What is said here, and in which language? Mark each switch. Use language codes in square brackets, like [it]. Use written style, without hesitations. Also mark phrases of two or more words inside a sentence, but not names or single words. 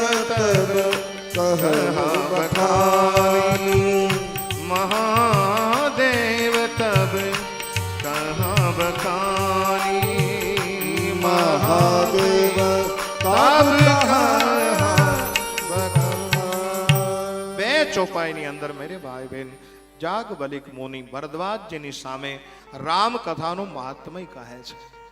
[awa] तब कह बखानी महादेव तब कहा बखानी महादेव तब कहा [gu] બે ચોપાઈની અંદર મેરે ભાઈ બહેન જાગબલિક મુનિ ભરદ્વાજ જેની સામે રામ કથાનું મહાત્મય કહે છે.